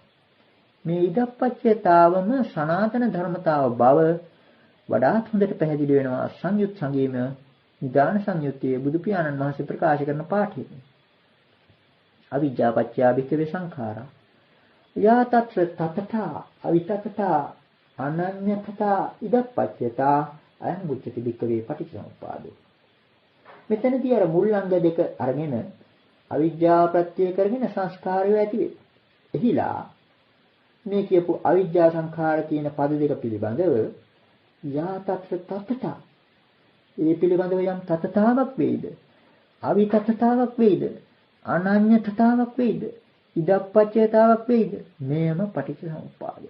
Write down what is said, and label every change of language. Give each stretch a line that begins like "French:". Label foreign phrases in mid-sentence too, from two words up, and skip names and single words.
Sinhala: මේ ඉදප්පච්චයතාවම සනාතන ධර්මතාව බව වඩාත් හොඳට පැහැදිලි වෙනවා සංයුත් සංගීම නිදාන සංයුත්තේ බුදු පියාණන් වහන්සේ ප්‍රකාශ කරන පාඨයේ.
Pali: අවිජ්ජාපච්චය භික්ඛවේ සංඛාරා යා තත්‍ර තතතා අවිතතතා අනඤ්ඤතතා ඉදප්පච්චයතා අයං උච්චති භික්ඛවේ පටිච්චසමුප්පාදෝ.
Sinhala: මෙතනදී අර මුල් අංග දෙක අරගෙන අවිජ්ජා ප්‍රත්‍ය කරගෙන සංස්කාරය ඇති වේ. එහිලා මේ කියපු අවිජ්ජා සංඛාර කියන පද දෙක පිළිබඳව
Pali: යා තත්‍ර තතතා
Sinhala: ඒ පිළිබඳව යම් තතතාවක් වේද අවිතතතාවක් වේද අනඤ්ඤතතාවක් වේද ඉදප්පච්චයතාවක් වේද මේම පටිච්චසමුප්පාදය.